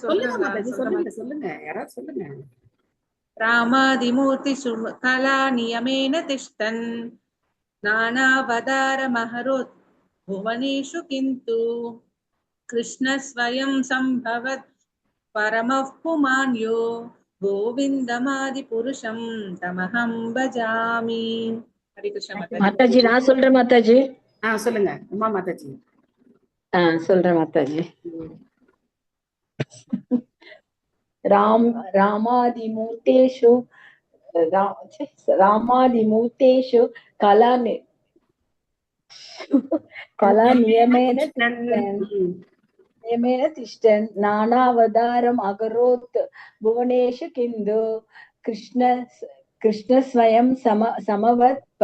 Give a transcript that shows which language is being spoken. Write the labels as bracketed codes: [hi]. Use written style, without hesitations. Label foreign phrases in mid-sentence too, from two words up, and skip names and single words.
[ta] சொல்லுங்க, யாராவது சொல்லுங்க. [sa] रामादिमूर्ति कला नियमेन तिष्ठन् नानावतार महरोत् भुवनेषु किन्तु कृष्ण स्वयं सम्भवत् परमः पुमान्यो गोविन्दमादिपुरुषं तमहं भजामि. हरे कृष्ण [ta] மாதாஜி நான் சொல்றேன் மாதாஜி. சொல்லுங்க உமா மாதாஜி. சொல்றேன் மாதாஜி. [sa] रामादिमूर्तेषु कला नियमेन तिष्ठन् नानावतारम् अकरोत् भुवनेषु किन्तु कृष्ण स्वयं समवत्